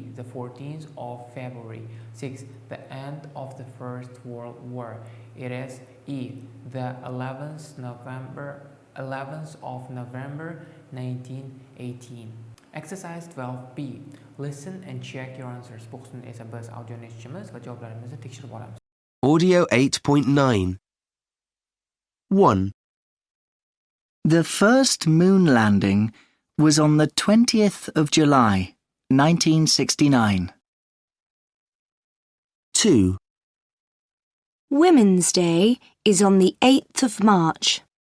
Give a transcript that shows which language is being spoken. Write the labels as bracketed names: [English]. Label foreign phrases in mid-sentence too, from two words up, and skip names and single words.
[English] The 14th of February. 6. The end of the First World War. It is E. The 11th of November 1918. Exercise 12B. Listen and check your answers. [Uzbek] Bu qismda esa biz audioni eshitishimiz va javoblarimizni tekshirib olamiz. [English] Audio 8.9. 1. The first moon landing was on the 20th of July, 1969. 2. Women's Day is on the 8th of March.